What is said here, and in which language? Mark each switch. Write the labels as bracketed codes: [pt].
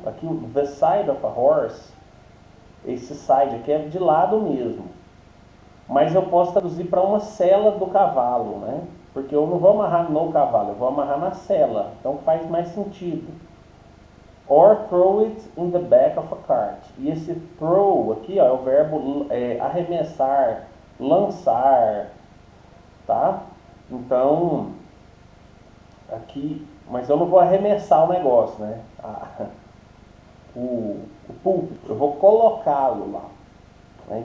[pt] Aqui o [en] the side of a horse, [pt] esse side aqui é de lado mesmo. Mas eu posso traduzir para uma sela do cavalo, né? Porque eu não vou amarrar no cavalo, eu vou amarrar na sela. Então faz mais sentido. [en] Or throw it in the back of a cart. [pt] E esse throw aqui, ó, é o verbo arremessar, lançar, tá? Então, aqui, mas eu não vou arremessar o negócio, né? O púlpito, eu vou colocá-lo lá. Né?